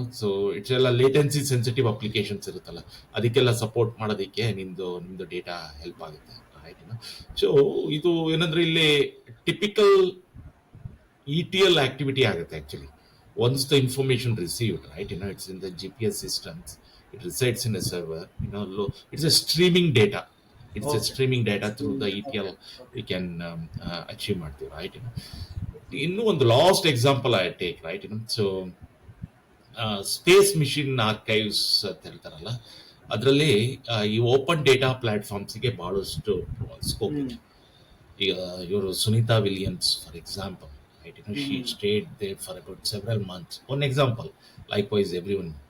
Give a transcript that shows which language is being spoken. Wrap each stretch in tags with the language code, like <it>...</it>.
<en>So it's ಎಲ್ಲ latency sensitive applications ಇರುತ್ತಲ್ಲ,</en> <kn>ಅದಕ್ಕೆಲ್ಲ ಸಪೋರ್ಟ್ ಮಾಡೋದಕ್ಕೆ ನಿಮ್ದು</kn> <en>Data help ಆಗುತ್ತೆ, right?</en> <kn>ಸೊ ಇದು ಏನಂದ್ರೆ ಇಲ್ಲಿ ಟಿಪಿಕಲ್ ETL ಆಕ್ಟಿವಿಟಿ ಆಗುತ್ತೆ actually.</kn> <en>Once the information received, right? It's in the GPS systems. It resides in a server. It's a streaming data. It's a streaming data through the ETL we can achieve ಮಾಡ್ತೀವಿ, right?</en> <kn>ಇನ್ನು ಒಂದು</kn> <en>Last example I take, right?</en> <kn>So space mission archives ಅಂತ ಹೇಳ್ತಾರಲ್ಲ, ಅದರಲ್ಲಿ ಈ open data ಪ್ಲಾಟ್ಫಾರ್ಮ್ಸ್ಗೆ ಬಹಳಷ್ಟು scope ಇದೆ.</kn> <en>ಈಗ ಇವರು Sunita Williams for example, right? She stayed there for about several months. One example. Likewise, everyone.</en>